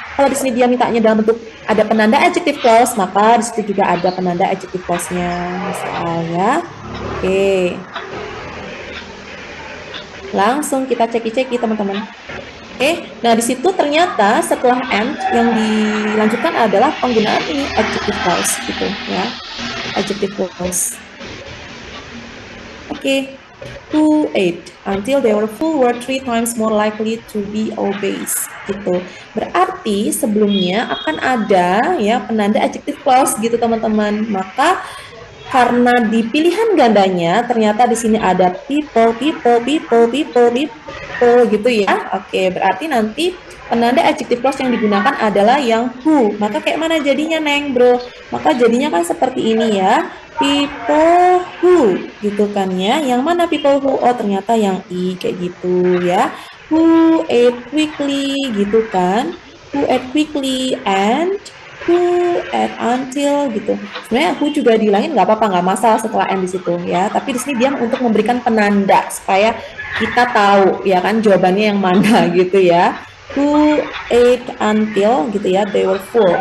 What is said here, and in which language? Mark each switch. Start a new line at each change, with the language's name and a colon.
Indonesian: Kalau di sini dia mintanya dalam bentuk ada penanda adjective clause, maka di situ juga ada penanda adjective clause-nya misalnya. Oke. Langsung kita ceki-ceki teman-teman. Oke, nah di situ ternyata setelah and yang dilanjutkan adalah penggunaan ini adjective clause gitu ya. Adjective clause. Oke.
English: Who ate until they were full were 3 times more likely to be obese gitu.
Indonesian: Berarti sebelumnya akan ada ya penanda adjective clause gitu teman-teman. Maka karena di pilihan gandanya ternyata di sini ada people gitu ya. Oke, berarti nanti penanda adjective clause yang digunakan adalah yang who. Maka kayak mana jadinya Neng, Bro? Maka jadinya kan seperti ini ya. People who gitu kan ya. Yang mana people who? Oh, ternyata yang I kayak gitu ya.
English: Who ate quickly
Indonesian: gitu kan.
English: Who ate quickly and who at until gitu.
Indonesian: Sebenarnya who juga dihilangin nggak apa-apa, nggak masalah setelah and di situ ya. Tapi di sini dia untuk memberikan penanda supaya kita tahu ya kan jawabannya yang mana gitu ya.
English: Who ate until gitu ya, they were full.